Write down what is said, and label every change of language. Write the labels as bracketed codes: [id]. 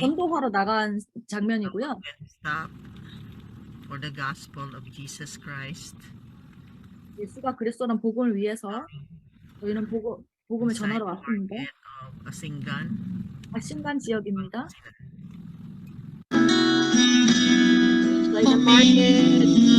[ko] 전도하러 나간 장면이고요. [en] Stop for the gospel of Jesus Christ. [ko] 예수가 그리스도라는 복음을 위해서 저희는 복음을 전하러 왔습니다. [en] Of Asingan. [ko] 아신간 지역입니다. [en] Like the market.